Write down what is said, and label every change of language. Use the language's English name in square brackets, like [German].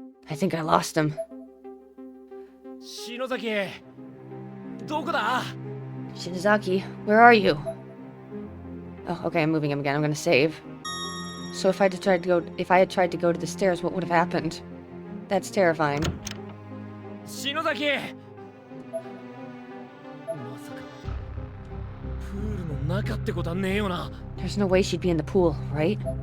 [English] I think I lost him. [Japanese] 篠崎、どこだ? [English] Shinozaki, where are you? Oh, okay, I'm moving him again. I'm gonna save. So if I had tried to go to the stairs, what would have happened? That's terrifying. [Japanese] 篠崎、まさかプールの中ってことはねえよな。 [English] There's no way she'd be in the pool, right?